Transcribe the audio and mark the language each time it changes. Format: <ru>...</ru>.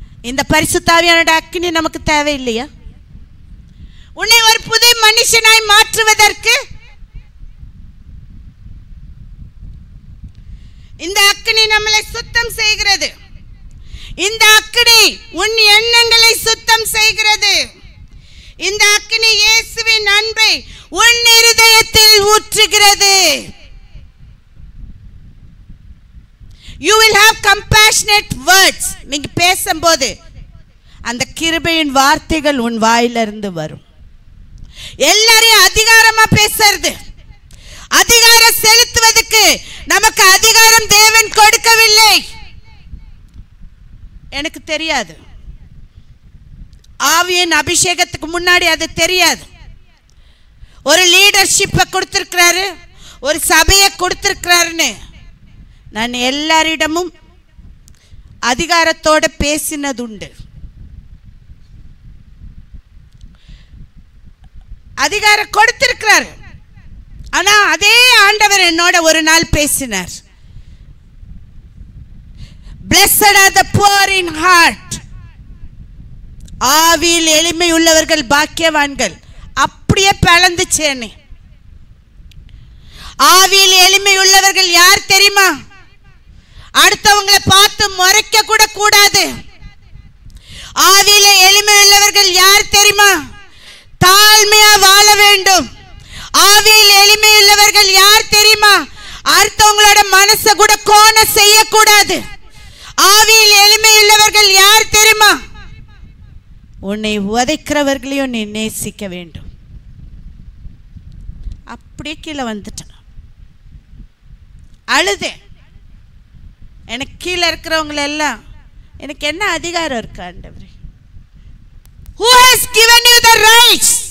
<ta>இந்த பரிசுத்த ஆவியானோட அக்கினி நமக்கு தேவையில்லையா? உன்னை ஒரு புது மனுஷனாய் மாற்றுவதற்கு இந்த அக்கினி நம்மளை சுத்தம் செய்கிறது. இந்த அக்கினி உன் எண்ணங்களை சுத்தம் செய்கிறது. இந்த அக்கினி இயேசுவின் அன்பை உன் இருதயத்தில் ஊற்றுகிறது.</ta> <en>You will have compassionate words.</en> <ta>நீங்க பேசும்போது அந்த கிருபையின் வார்த்தைகள் உன் வாயிலிருந்து வரும். எல்லாரையும் அதிகாரமா பேசுறது, அதிகாரம் செலுத்துவதற்கு நமக்கு அதிகாரம் தேவன் கொடுக்கவில்லை. எனக்கு தெரியாது, ஆவியின் அபிஷேகத்துக்கு முன்னாடி அது தெரியாது. ஒரு லீடர்ஷிப்பை கொடுத்திருக்கிறாரு, ஒரு சபையை கொடுத்திருக்கிறாருன்னு நான் எல்லாரிடமும் அதிகாரத்தோட பேசினது உண்டு. அதிகாரம் கொடுத்திருக்கிறார். ஆனா அதே ஆண்டவர் என்னோட ஒரு நாள் பேசினார்.</ta> <en>Blessed are the poor in heart.</en> <ta>ஆவியில் எளிமை உள்ளவர்கள் பாக்கியவான்கள். அப்படியே பிளந்துச்சேனே. ஆவியில் எளிமை உள்ளவர்கள் யார் தெரியுமா? அடுத்தவங்களை பார்த்து முறைக்க கூட கூடாது. ஆவியில எளிமை உள்ளவர்கள் யார் தெரியுமா? தாழ்மையா வாழ வேண்டும். ஆவியில் எளிமை உள்ளவர்கள் யார் தெரியுமா? அடுத்தவங்களோட மனசை கூட கோண செய்யக்கூடாது. ஆவியில் எளிமை உள்ளவர்கள் யார் தெரியுமா? உன்னை உதைக்கிறவர்களையும் நீ நேசிக்க வேண்டும். அப்படியே கீழே வந்துட்டான். அழுதேன். எனக்கு கீழே இருக்கிறவங்கள எல்லாம் எனக்கு என்ன அதிகாரம் இருக்கு ஆண்டவரே?</ta> <en>Who has given you the rights?</en>